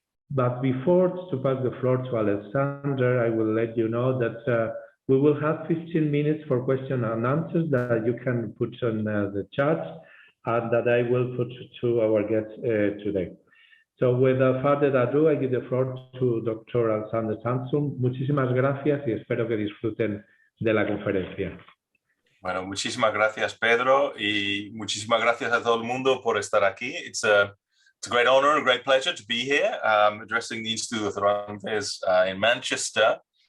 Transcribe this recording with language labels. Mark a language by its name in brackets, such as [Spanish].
[English] But before to pass the floor to Alexander, I will let you know that we will have 15 minutes for questions and answers that you can put on the chat and that I will put to our guests today. So without further ado, I give the floor to Dr. Alexander Samson. [Spanish] Muchísimas gracias y espero que disfruten de la conferencia. Bueno, muchísimas gracias, Pedro, y muchísimas gracias a todo el mundo por estar aquí. [English] It's a great honor and a great pleasure to be here addressing the Instituto Cervantes in Manchester.